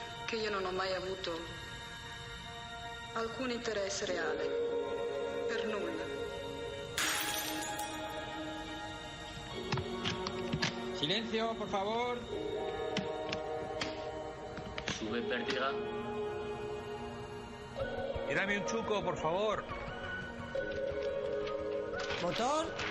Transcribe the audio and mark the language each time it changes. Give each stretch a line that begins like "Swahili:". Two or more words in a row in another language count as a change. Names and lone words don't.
Italian: che io non ho mai avuto alcun interesse reale, per nulla.
Spanish: Silencio, por favor. Sube pértiga. Y dame un chuco, por favor. ¿Motor?